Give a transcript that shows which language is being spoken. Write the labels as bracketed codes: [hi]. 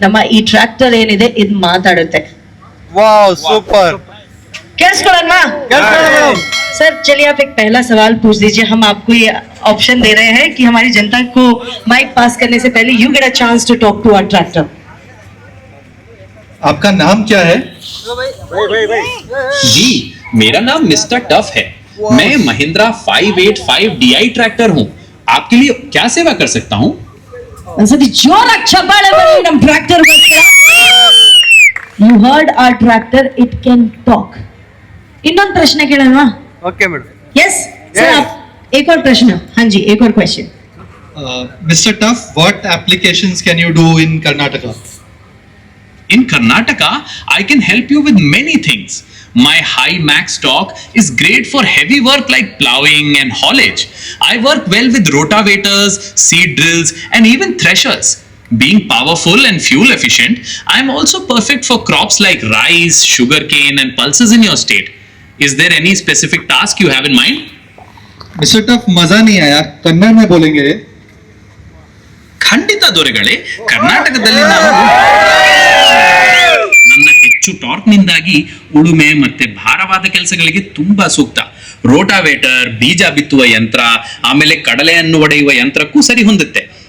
[kn] ನಮ್ಮ ಈ ಟ್ರ್ಯಾಕ್ಟರ್ ಏನಿದೆ ಇದು ಮಾತಾಡುತ್ತೆ. [hi] वाह सुपर. [kn] ಕೇಳಿಸ್ಕೊಳ್ಳೋಣ सर. [hi] चलिए आप एक पहला सवाल पूछ दीजिए. हम आपको ये ऑप्शन दे रहे हैं कि हमारी जनता को माइक पास करने से पहले [en] You get a chance to talk to our tractor. [hi] आपका नाम क्या है? जी मेरा नाम मिस्टर टफ है. मैं महिंद्रा 585 DI ट्रैक्टर हूँ. आपके लिए क्या सेवा कर सकता हूँ? [kn] ಒಂದ್ಸತಿ ಜೋರಾಗಿ ಚಪ್ಪಾಳೆ ಬರಲಿ ನಮ್ಮ ಟ್ರ್ಯಾಕ್ಟರ್ ಗೋಸ್ಕರ. [en] You heard our tractor, it can talk. [kn] ಇನ್ನೊಂದು ಪ್ರಶ್ನೆ ಕೇಳೋಣ? [en] Okay madam. [hi] यस सर, आप एक और प्रश्न. हाँ जी, एक और question. [en] Mr. Tuff, what applications can you do in Karnataka? In Karnataka, I can help you with many things. My high max torque is great for heavy work like plowing and haulage. I work well with rotavators, seed drills, and even threshers. Being powerful and fuel efficient, I am also perfect for crops like rice, sugarcane, and pulses in your state. Is there any specific task you have in mind? Mr. [hi] Tuff, मजा नहीं आया, कन्नड़ में बोलेंगे. [kn] ಖಂಡಿತ ದೊರೆಗಳೇ, ಕರ್ನಾಟಕದಲ್ಲಿ ನಾವು ನನ್ನ ಹೆಚ್ಚು ಟಾರ್ಕ್ನಿಂದಾಗಿ ಉಳುಮೆ ಮತ್ತೆ ಭಾರವಾದ ಕೆಲಸಗಳಿಗೆ ತುಂಬಾ ಸೂಕ್ತ. ರೋಟಾವೇಟರ್, ಬೀಜ ಬಿತ್ತುವ ಯಂತ್ರ, ಆಮೇಲೆ ಕಡಲೆಯನ್ನು ಒಡೆಯುವ ಯಂತ್ರಕ್ಕೂ ಸರಿ ಹೊಂದುತ್ತೆ.